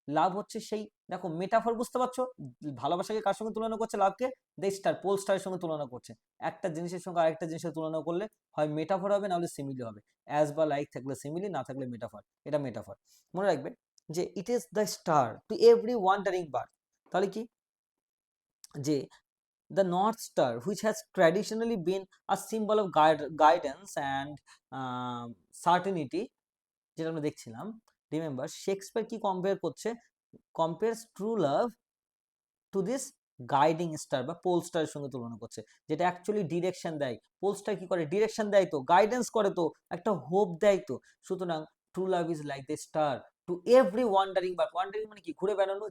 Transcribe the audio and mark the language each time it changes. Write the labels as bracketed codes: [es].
[bn] লাভ হচ্ছে সেই, দেখো মেটাফর বুঝতে পারছো? ভালোবাসাকে কার সঙ্গে তুলনা করছে? লাভকে দ্য স্টার, পোল স্টারের সঙ্গে তুলনা করছে। একটা জিনিসের সঙ্গে আরেকটা জিনিসের তুলনা করলে হয় মেটাফর হবে, না হলে সিমিলি হবে। অ্যাজ বা লাইক থাকলে সিমিলি, না থাকলে মেটাফর। এটা মেটাফর। মনে রাখবে যে [en] It is the star to every wandering bird. [bn] তাহলে কি? [en] যে the North Star, which has traditionally been a symbol of guidance and certainty, [bn] যেটা আমরা দেখছিলাম, [en] Remember Shakespeare কি compare করছে? [bn] Compares true love to this guiding star বা pole স্টারের সঙ্গে তুলনা করছে, যেটা অ্যাকচুয়ালি ডিরেকশন দেয়। পোল স্টার কি করে? ডিরেকশন দেয় তো, গাইডেন্স করে তো, একটা হোপ দেয় তো। সুতরাং [en] True love is like the star to every wandering bird. [bn] Wandering মানে কি? ঘুরে বেড়ানো।